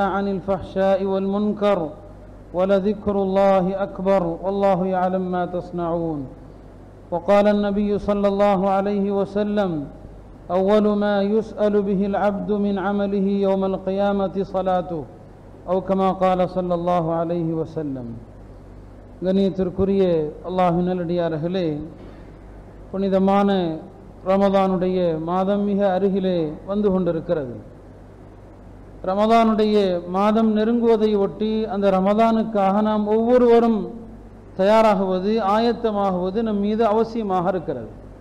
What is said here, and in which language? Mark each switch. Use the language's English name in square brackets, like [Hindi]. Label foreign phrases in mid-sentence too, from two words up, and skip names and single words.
[Arabic] عن الفحشاء والمنكر ولذكر الله أكبر والله يعلم ما تصنعون وقال النبي صلى الله عليه وسلم أول ما يسأل به العبد من عمله يوم القيامة صلاته أو كما قال صلى الله عليه وسلم [Tamil] கண்ணியத்திற்குரிய அல்லாஹ்வின் நல்லடியார்களே, புனிதமான ரமதானுடைய மாதம் மிக அருகிலே வந்து கொண்டிருக்கிறது. ரமதானுடைய மாதம் நெருங்குவதை ஒட்டி அந்த ரமதானுக்காக நாம் ஒவ்வொருவரும் தயாராகுவது, ஆயத்தமாகுவது நம் மீது அவசியமாக இருக்கிறது.